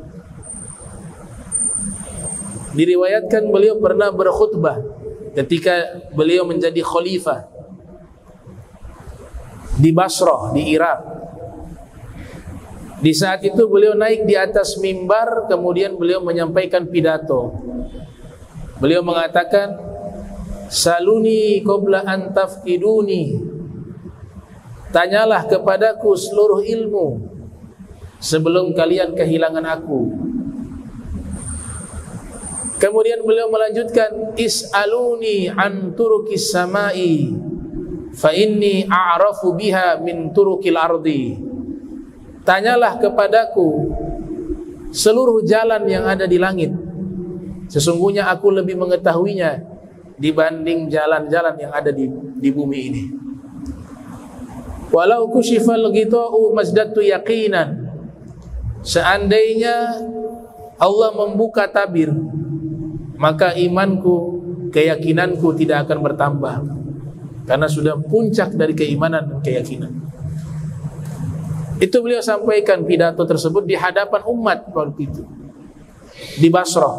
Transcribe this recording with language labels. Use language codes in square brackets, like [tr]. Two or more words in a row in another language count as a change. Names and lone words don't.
[id] Diriwayatkan beliau pernah berkhutbah ketika beliau menjadi khalifah di Basrah, di Irak. Di saat itu beliau naik di atas mimbar, kemudian beliau menyampaikan pidato. Beliau mengatakan, [ar] سلوني قبل أن تفقدوني, [id] tanyalah kepadaku seluruh ilmu sebelum kalian kehilangan aku. Kemudian beliau melanjutkan, [ar] اسألوني عن طرق السماء فإني أعرف بها من طرق الأرض. [id] Tanyalah kepadaku seluruh jalan yang ada di langit, sesungguhnya aku lebih mengetahuinya dibanding jalan-jalan yang ada di bumi ini. [ar] ولو كشف الغطاء ما ازددت يقينا, [id] seandainya Allah membuka tabir, maka imanku, keyakinanku tidak akan bertambah, karena sudah puncak dari keimanan dan keyakinan. Itu beliau sampaikan pidato tersebut di hadapan umat waktu itu di Basrah.